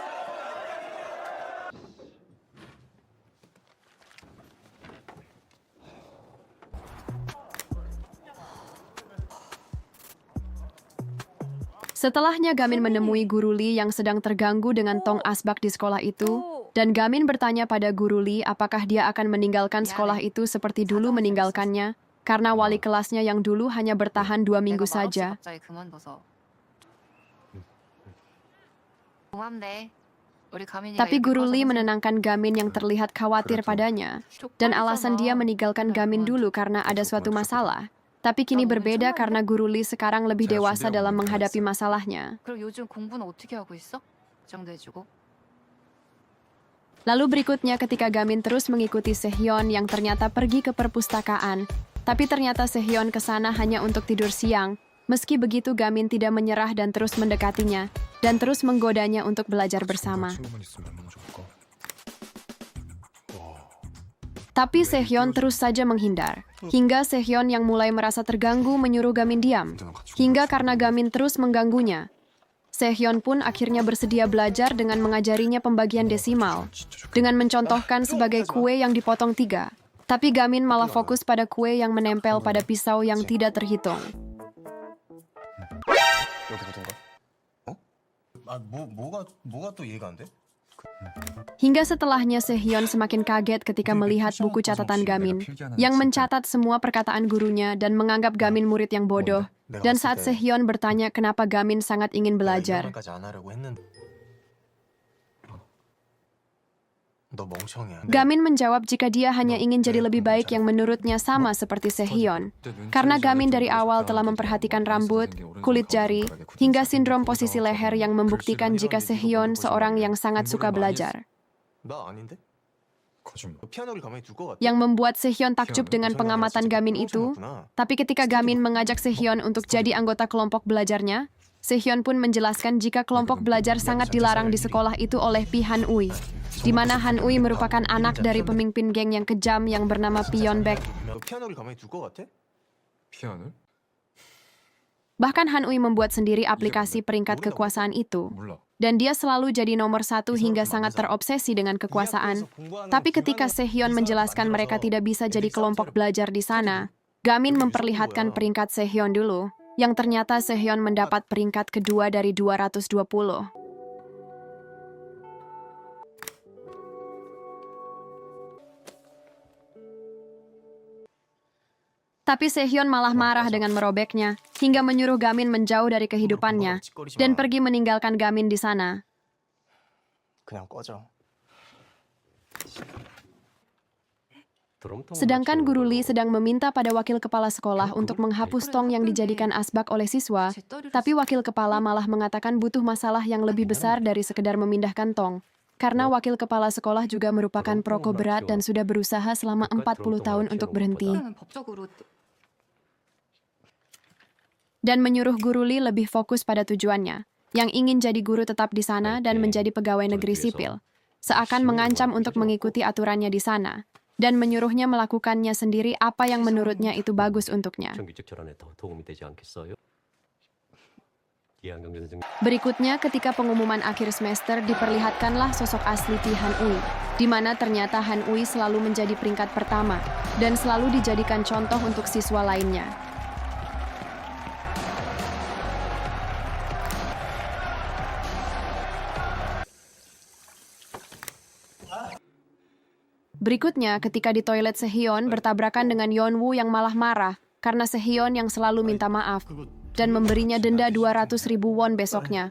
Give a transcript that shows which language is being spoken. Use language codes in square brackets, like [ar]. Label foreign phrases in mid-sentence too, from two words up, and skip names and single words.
[id] Setelahnya Gamin menemui Guru Lee yang sedang terganggu dengan tong asbak di sekolah itu, dan Gamin bertanya pada Guru Lee apakah dia akan meninggalkan sekolah itu seperti dulu meninggalkannya, karena wali kelasnya yang dulu hanya bertahan 2 minggu [ko] 내가 말없이 [id] saja. [ko] 갑자기 그만둬서. 고맙네. 우리 가민이가 [id] Tapi [ko] 이렇게 [id] Guru [ko] 커서 [id] Lee [ko] 선생님 [id] menenangkan Gamin yang terlihat khawatir padanya, dan alasan dia meninggalkan Gamin dulu karena ada suatu masalah. Tapi kini berbeda karena Guru Lee sekarang lebih dewasa dalam menghadapi masalahnya. [ko] 그럼 요즘 공부는 어떻게 하고 있어? 걱정도 해주고. [id] Lalu berikutnya ketika Gamin terus mengikuti Sehyeon yang ternyata pergi ke perpustakaan, tapi ternyata Sehyeon ke sana hanya untuk tidur siang. Meski begitu Gamin tidak menyerah dan terus mendekatinya, dan terus menggodanya untuk belajar bersama. Tapi Sehyeon terus saja menghindar, hingga Sehyeon yang mulai merasa terganggu menyuruh Gamin diam, hingga karena Gamin terus mengganggunya. Sehyeon pun akhirnya bersedia belajar dengan mengajarinya pembagian desimal, dengan mencontohkan sebagai kue yang dipotong 3. Tapi Gamin malah fokus pada kue yang menempel pada pisau yang tidak terhitung. [ko] 뭐가 또 이해가 안 돼? [id] Hingga setelahnya Sehyeon semakin kaget ketika melihat buku catatan Gamin, yang mencatat semua perkataan gurunya dan menganggap Gamin murid yang bodoh. Dan saat Sehyeon bertanya kenapa Gamin sangat ingin belajar, [ko] 너 멍청이야. [id] Gamin menjawab jika dia hanya ingin jadi lebih baik yang menurutnya sama seperti Sehyeon. Karena Gamin dari awal telah memperhatikan rambut, kulit jari, hingga sindrom posisi leher yang membuktikan jika Sehyeon seorang yang sangat suka belajar. [ko] 나 아닌데? 피아노를 가만히 둘 것 같아? [id] Yang membuat Sehyeon takjub dengan pengamatan Gamin itu, tapi ketika Gamin mengajak Sehyeon untuk jadi anggota kelompok belajarnya, Sehyeon pun menjelaskan jika kelompok belajar sangat dilarang di sekolah itu oleh Pi Han-ui, di mana Han-ui merupakan anak dari pemimpin geng yang kejam yang bernama Pyeonbaek. [ko] 너 피아노를 가만히 둘 것 같아? 피아노? [id] Bahkan Han-ui membuat sendiri aplikasi peringkat kekuasaan itu, [ko] 몰라. [id] dan dia selalu jadi nomor 1 hingga sangat terobsesi dengan kekuasaan. Tapi ketika Sehyeon menjelaskan mereka tidak bisa jadi kelompok belajar di sana, Gamin memperlihatkan peringkat Sehyeon dulu, yang ternyata Sehyeon mendapat peringkat kedua dari 220. Tapi Sehyeon malah marah dengan merobeknya, hingga menyuruh Gamin menjauh dari kehidupannya, dan pergi meninggalkan Gamin di sana. [ko] 그냥 꺼져. [id] Sedangkan Guru Lee sedang meminta pada wakil kepala sekolah untuk menghapus tong yang dijadikan asbak oleh siswa, tapi wakil kepala malah mengatakan butuh masalah yang lebih besar dari sekedar memindahkan tong. Karena wakil kepala sekolah juga merupakan perokok berat dan sudah berusaha selama 40 tahun untuk berhenti. [ko] 그러면 법적으로 [id] Dan menyuruh Guru Lee lebih fokus pada tujuannya, yang ingin jadi guru tetap di sana dan menjadi pegawai negeri sipil, seakan mengancam untuk mengikuti aturannya di sana, dan menyuruhnya melakukannya sendiri apa yang menurutnya itu bagus untuknya. [ko] 정규직 결혼에 더 도움이 되지 않겠어요? 이한경 선생 [id] Berikutnya, ketika pengumuman akhir semester, diperlihatkanlah sosok asli Pi Han-ui, di mana ternyata Han-ui selalu menjadi peringkat pertama, dan selalu dijadikan contoh untuk siswa lainnya. Berikutnya, ketika di toilet Sehyeon bertabrakan dengan Yeonwoo yang malah marah karena Sehyeon yang selalu minta maaf dan memberinya denda 200.000 won besoknya.